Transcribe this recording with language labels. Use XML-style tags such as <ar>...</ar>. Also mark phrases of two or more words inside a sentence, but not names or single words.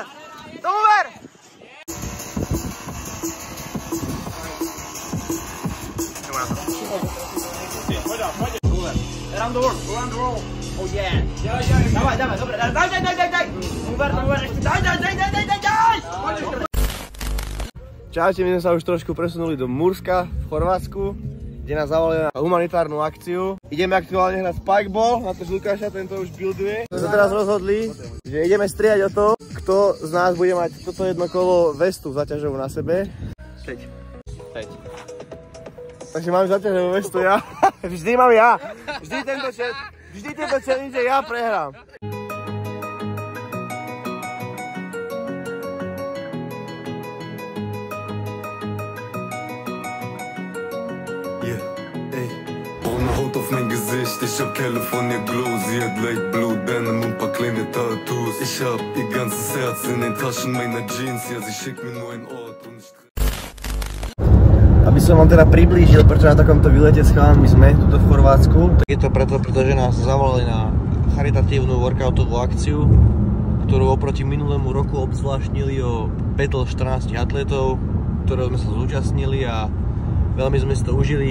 <sk>Tomu ver!</sk> <en>Around the world, around the world. Oh yeah.</en> <sk>Dawaj, dawaj, dobre. Daj! Tomu ver, ešte daj! Čaute, my sme sa už trošku presunuli do Murska v Chorvátsku, kde nás zavolali na humanitárnu akciu. Ideme aktuálne hrať spikeball, na to z Lukáša, tento už builduje. My sa teraz rozhodli, že ideme strieľať o to, kto z nás bude mať toto jedno kolo vestu zaťažovú na sebe. 5. Takže mám zaťažovú vestu ja. Vždy mám ja. Vždy tento challenge ja prehrám.</sk> <de>Haut auf mein Gesicht, ich hab California Glow. Sie hat</de> <en>Light Blue Denim</en> <de>und paar kleine Tattoos. Ich hab ihr ganzes Herz in den Taschen meiner Jeans. Ja, sie schickt mir nur einen Ort und ich...</de> <sk>Aby som vám teda priblížil, prečo na takomto výlete s chalami sme tuto v Chorvátsku. Tak je to preto, pretože nás zavolali na charitatívnu workoutovú akciu, ktorú oproti minulému roku obzvláštnili o Battle 14 atletov, ktorého sme sa zúčastnili a veľmi sme si to užili.</sk>